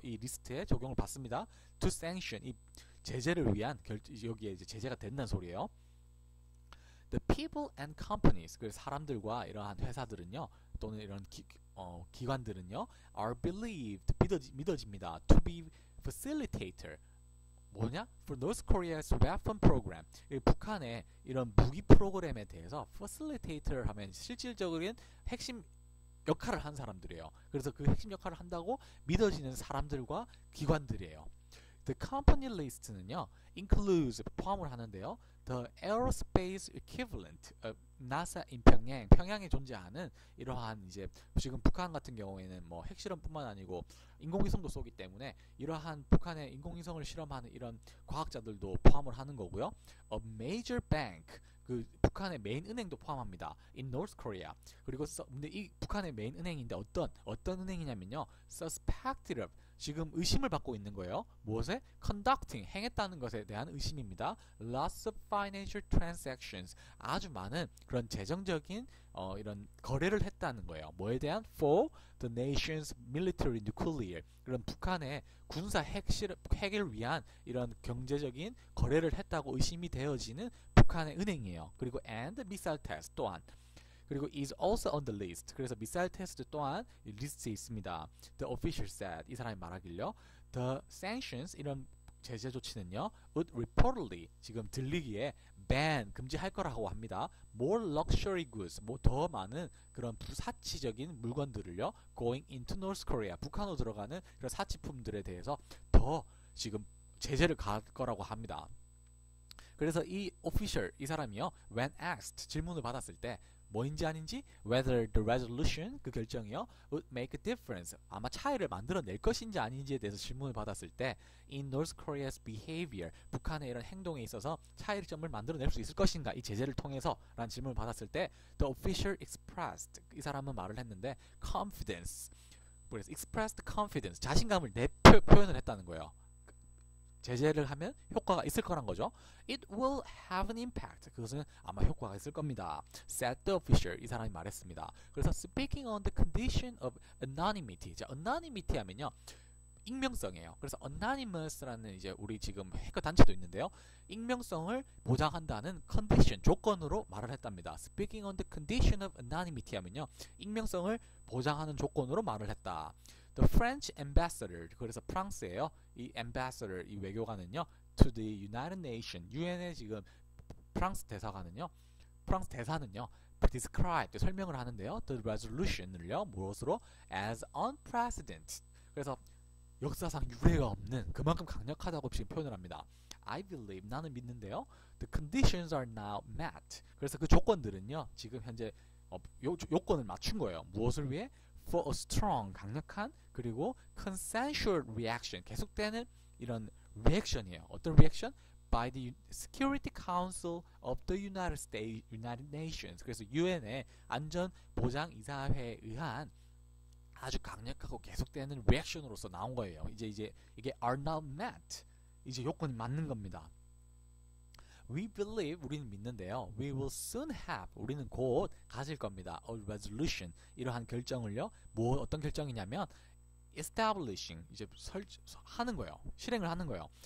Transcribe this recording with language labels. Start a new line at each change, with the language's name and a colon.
Korean: 이 리스트에 적용을 받습니다.
English: to sanction
Korean: 이 제재를 위한 여기에 이제 제재가 된다는 소리예요.
English: The people and companies
Korean: 그 사람들과 이러한 회사들은요 또는 이런 기관들은요
English: are believed
Korean: 믿어집니다
English: to be facilitator
Korean: 뭐냐?
English: For North Korea's weapon program.
Korean: 북한의 이런 무기 프로그램에 대해서 facilitator 하면 실질적인 핵심 역할을 한 사람들이에요. 그래서 그 핵심 역할을 한다고 믿어지는 사람들과 기관들이에요.
English: The company list는요, includes
Korean: 포함을 하는데요.
English: The aerospace equivalent,
Korean: NASA in 평양, 평양에 존재하는 이러한 이제 지금 북한 같은 경우에는 뭐 핵실험뿐만 아니고 인공위성도 쏘기 때문에 이러한 북한의 인공위성을 실험하는 이런 과학자들도 포함을 하는 거고요.
English: A major bank,
Korean: 그 북한의 메인 은행도 포함합니다.
English: In North Korea.
Korean: 그리고 근데 이 북한의 메인 은행인데 어떤 은행이냐면요.
English: Suspected of
Korean: 지금 의심을 받고 있는 거예요. 무엇에?
English: Conducting
Korean: 행했다는 것에 대한 의심입니다.
English: Lots of financial transactions
Korean: 아주 많은 그런 재정적인 이런 거래를 했다는 거예요. 뭐에 대한?
English: For the nation's military nuclear
Korean: 그런 북한의 군사 핵을 위한 이런 경제적인 거래를 했다고 의심이 되어지는 북한의 은행이에요. 그리고
English: and missile test
Korean: 또한 그리고
English: is also on the list.
Korean: 그래서 미사일 테스트 또한 리스트에 있습니다.
English: The official said.
Korean: 이 사람이 말하길요.
English: The sanctions
Korean: 이런 제재 조치는요.
English: would reportedly
Korean: 지금 들리기에
English: ban
Korean: 금지할 거라고 합니다.
English: More luxury goods
Korean: 뭐 더 많은 그런 부사치적인 물건들을요.
English: going into North Korea
Korean: 북한으로 들어가는 그런 사치품들에 대해서 더 지금 제재를 가할 거라고 합니다. 그래서 이 official 이 사람이요.
English: when asked
Korean: 질문을 받았을 때 뭐인지 아닌지
English: whether the resolution
Korean: 그 결정이요
English: would make a difference
Korean: 아마 차이를 만들어낼 것인지 아닌지에 대해서 질문을 받았을 때
English: in North Korea's behavior
Korean: 북한의 이런 행동에 있어서 차이점을 만들어낼 수 있을 것인가 이 제재를 통해서 라는 질문을 받았을 때
English: the official expressed
Korean: 이 사람은 말을 했는데 confidence 그래서
English: expressed confidence
Korean: 자신감을 표현을 했다는 거예요. 제재를 하면 효과가 있을 거란 거죠.
English: It will have an impact.
Korean: 그것은 아마 효과가 있을 겁니다.
English: Said the official.
Korean: 이 사람이 말했습니다. 그래서
English: speaking on the condition of anonymity.
Korean: 자, anonymity 하면요. 익명성이에요. 그래서 anonymous라는 이제 우리 지금 해커 단체도 있는데요. 익명성을 보장한다는 condition, 조건으로 말을 했답니다.
English: Speaking on the condition of anonymity
Korean: 하면요. 익명성을 보장하는 조건으로 말을 했다.
English: The French ambassador,
Korean: 그래서 프랑스예요. 이 ambassador, 이 외교관은요,
English: to the United Nations,
Korean: UN의 지금 프랑스 대사관은요, 프랑스 대사는요,
English: describe,
Korean: 설명을 하는데요,
English: the resolution을요,
Korean: 무엇으로?
English: as unprecedented.
Korean: 그래서 역사상 유례가 없는 그만큼 강력하다고 지금 표현을 합니다.
English: I believe,
Korean: 나는 믿는데요,
English: the conditions are now met.
Korean: 그래서 그 조건들은요, 지금 현재 요건을 맞춘 거예요. 무엇을 위해?
English: For a strong,
Korean: 강력한 그리고
English: consensual reaction,
Korean: 계속되는 이런 리액션이에요. 어떤 리액션?
English: by the Security Council of the United Nations.
Korean: 그래서 유엔의 안전보장이사회에 의한 아주 강력하고 계속되는 리액션으로서 나온 거예요. 이제 이게 are not met. 이제 요건이 맞는 겁니다.
English: We believe,
Korean: 우리는 믿는데요.
English: We will soon have,
Korean: 우리는 곧 가질 겁니다.
English: A resolution,
Korean: 이러한 결정을요. 어떤 결정이냐면 establishing, 이제 하는 거예요. 실행을 하는 거예요.